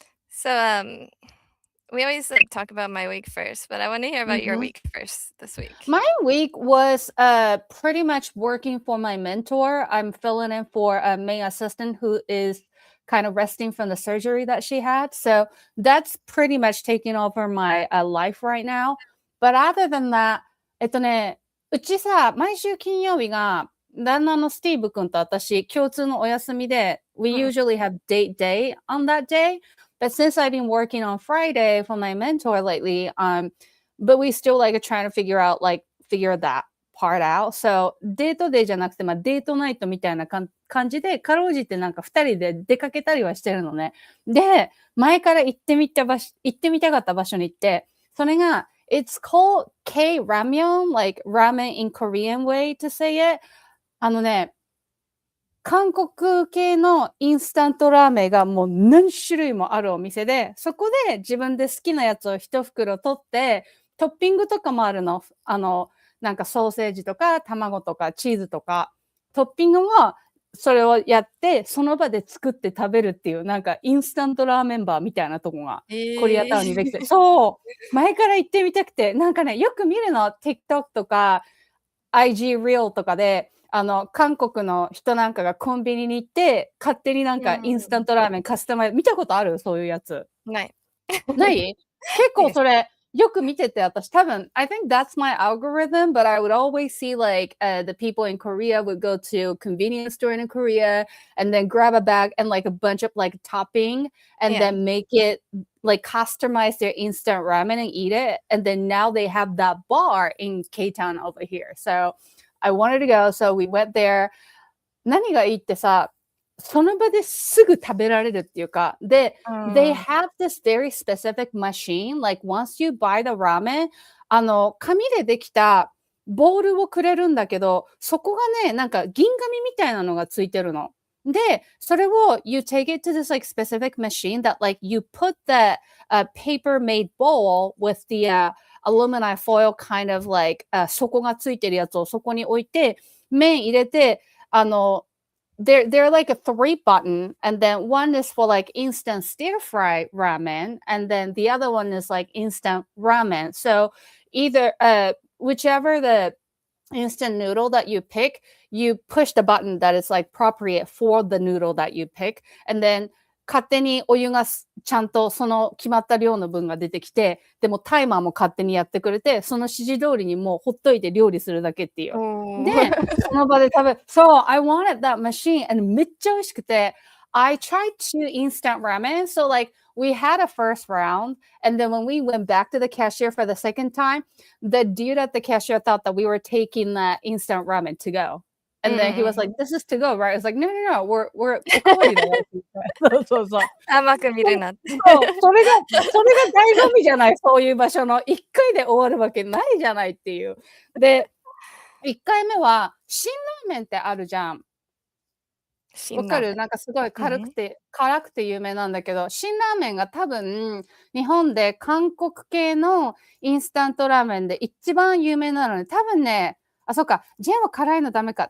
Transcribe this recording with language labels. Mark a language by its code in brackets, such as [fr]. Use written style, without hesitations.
[en] So, we always talk about my week first, but I want to hear about your week first this week. My week was pretty much working for my mentor. I'm filling in for a main assistant who is kind of resting from the surgery that she had. So that's pretty much taking over my life right now. But other than that, [ja] うちさ、毎週金曜日が旦那のスティーブ君と私共通のお休みで、 [en] we usually have date day on that day. But since I've been working on Friday for my mentor lately, but we still trying to figure that part out. [ja] So デートデーじゃなくて、デートナイトみたいな感じで、かろうじて2人で出かけたりはしてるのね。で、前から行ってみたかった場所に行って、それが、 [en] it's called K-ramyeon, like ramen in Korean way to say it. [ja] 韓国系のインスタントラーメンがもう何種類もあるお店で、そこで自分で好きなやつを一袋取って、トッピングとかもあるの。なんかソーセージとか卵とかチーズとか、トッピングもそれをやって、その場で作って食べるっていう、なんかインスタントラーメンバーみたいなとこが、コリアタウンにできて、そう、前から行ってみたくて、なんかね、よく見るの、TikTok とか、IG Reel とかで、韓国の人なんかがコンビニに行って、勝手になんかインスタントラーメンカスタマイズ、見たことある？そういうやつ。ない。ない結構それ、よく見てて、私多分、 [en] I think that's my algorithm, but I would always see the people in Korea would go to a convenience store in Korea and then grab a bag and a bunch of topping and then make it customize their instant ramen and eat it. And then now they have that bar in K-Town over here. So I wanted to go, so we went there. [ja] 何がいいってさ、その場ですぐ食べられるっていうか、で、 [en] they have this very specific machine, once you buy the ramen, [ja] 紙でできたボールをくれるんだけど、そこがね、なんか銀紙みたいなのがついてるの。で、それを [en] you take it to this specific machine that you put the paper made bowl with the aluminum foil kind of [ja] 底がついてるやつをそこに置いて、麺入れて、 [en] they're like a 3 button, and then one is for instant stir fry ramen, and then the other one is instant ramen. So either whichever the instant noodle that you pick, you push the button that is appropriate for the noodle that you pick, and then [ja] 勝手にお湯がちゃんとその決まった量の分が出てきて、でもタイマーも勝手にやってくれて、その指示通りにもうほっといて料理するだけっていう。で、その場で食べ、 [en] So I wanted that machine and [ja] めっちゃ美味しくて、 [en] I tried to instant ramen, so we had a first round, and then when we went back to the cashier for the second time, the dude at the cashier thought that we were taking the instant ramen to go. And then he was like, this is to go, right? I was like, no, we're [ja] おかわりだよ。そう。甘く見るなって。そう、それが醍醐味じゃない、そういう場所の。 1回で終わるわけないじゃないっていう。で、1回目は、辛ラーメンってあるじゃん。わかる？なんかすごい辛くて有名なんだけど、辛ラーメンが多分、日本で韓国系のインスタントラーメンで一番有名なので、多分ね、そっか、ジェンは辛いのダメか。